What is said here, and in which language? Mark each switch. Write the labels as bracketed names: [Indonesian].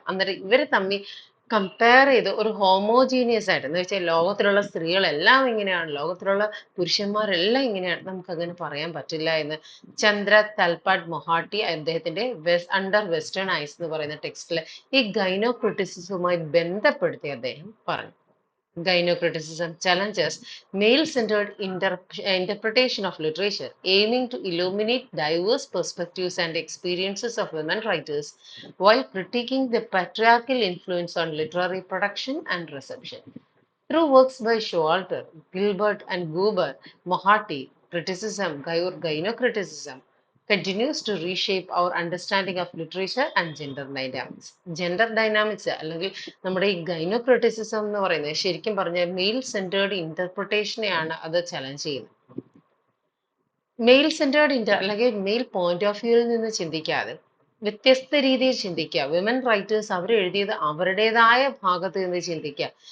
[Malayalam] അന്നേരം ഇവർ തമ്മിൽ കമ്പയർ ചെയ്ത് ഒരു ഹോമോജീനിയസ് ആയിട്ട്, എന്ന് വെച്ചാൽ ലോകത്തിലുള്ള സ്ത്രീകളെല്ലാം ഇങ്ങനെയാണ്, ലോകത്തിലുള്ള പുരുഷന്മാരെല്ലാം ഇങ്ങനെയാണ്, നമുക്ക് അങ്ങനെ പറയാൻ പറ്റില്ല എന്ന് ചന്ദ്ര തൽപാട്ട് മൊഹാട്ടി അദ്ദേഹത്തിന്റെ അണ്ടർ വെസ്റ്റേൺ ഐസ് എന്ന് പറയുന്ന ടെക്സ്റ്റിൽ ഈ ഗൈനോ ക്രിറ്റിസിസവുമായി ബന്ധപ്പെടുത്തി അദ്ദേഹം പറഞ്ഞു. [English] Gynocriticism challenges male-centered interpretation of literature, aiming to illuminate diverse perspectives and experiences of women writers, while critiquing the patriarchal influence on literary production and reception. Through works by Showalter, Gilbert, and Goober, Moharty, criticism, gynocriticism, continues to reshape our understanding of literature and gender dynamics. [Malayalam] Gender dynamics അല്ലെങ്കിൽ നമ്മുടെ ഈ ഗൈനോക്രിറ്റിസിസം എന്ന് പറയുന്നത് ശരിക്കും പറഞ്ഞാൽ mail centred ഇന്റർപ്രിട്ടേഷനെയാണ് അത് challenge ചെയ്യുന്നത്. Mail centred അല്ലെങ്കിൽ മെയിൽ പോയിന്റ് ഓഫ് വ്യൂവിൽ നിന്ന് ചിന്തിക്കാതെ വ്യത്യസ്ത രീതിയിൽ ചിന്തിക്കുക. വിമൻ റൈറ്റേഴ്സ് അവർ എഴുതിയത് അവരുടേതായ ഭാഗത്ത് നിന്ന് ചിന്തിക്കുക.